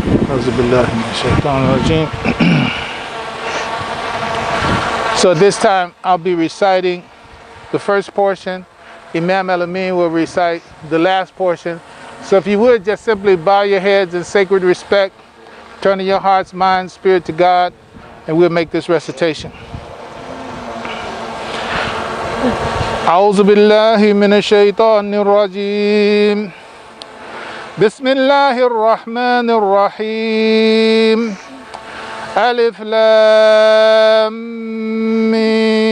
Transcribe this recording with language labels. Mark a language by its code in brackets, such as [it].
[ar] أعوذ بالله من الشيطان الرجيم. [en] So this time I'll be reciting the first portion. Imam Al-Amin will recite the last portion. So if you would just simply bow your heads in sacred respect, turning your hearts, mind, spirit to God, and we'll make this recitation. [ar] أعوذ بالله من الشيطان الرجيم. بسم الله الرحمن الرحيم. ألف لام ميم.